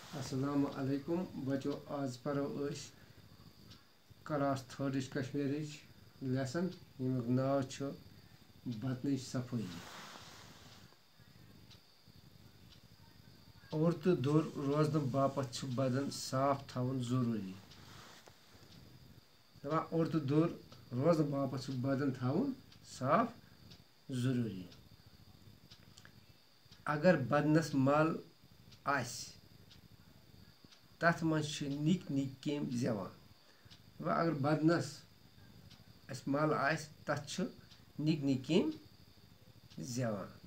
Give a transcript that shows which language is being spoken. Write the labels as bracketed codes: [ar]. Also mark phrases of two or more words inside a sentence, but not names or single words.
[ar] السلام عليكم [hi] बच्चों, आज पढ़ो क्लास 3 कश्मीरी लेसन [ks] यमुक नाव बदन सफाई। और तो दूर रोजन बापत बदन साफ थवन जरूरी। और तो दूर रोजन बापत बदन थवन साफ जरूरी। अगर बदनस मल आस तथ मज निक निक केम जेवान। अगर बदनस मल आस तथ निक निक केम जेवान।